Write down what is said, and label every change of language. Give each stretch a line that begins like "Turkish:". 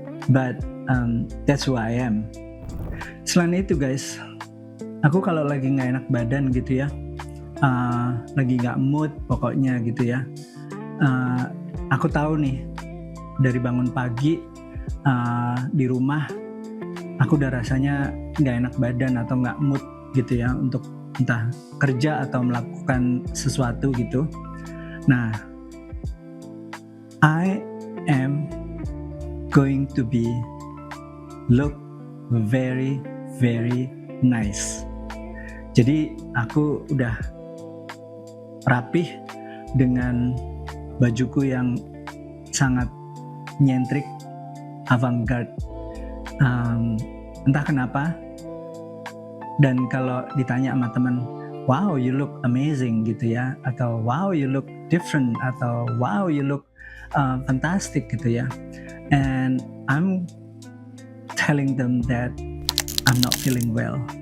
Indonesian: But that's who I am. Selain itu guys, aku kalau lagi gak enak badan gitu ya, lagi gak mood pokoknya gitu ya, aku tahu nih dari bangun pagi di rumah aku udah rasanya gak enak badan atau gak mood gitu ya untuk entah kerja atau melakukan sesuatu gitu.
English: Nah, I am going to look very very nice.
Indonesian: Jadi aku udah rapih dengan bajuku yang sangat nyentrik, avant-garde.
English: Entah kenapa, dan kalau ditanya sama teman, wow you look amazing gitu ya, atau wow you look different, atau wow you look fantastic gitu ya, and I'm telling them that I'm not feeling well.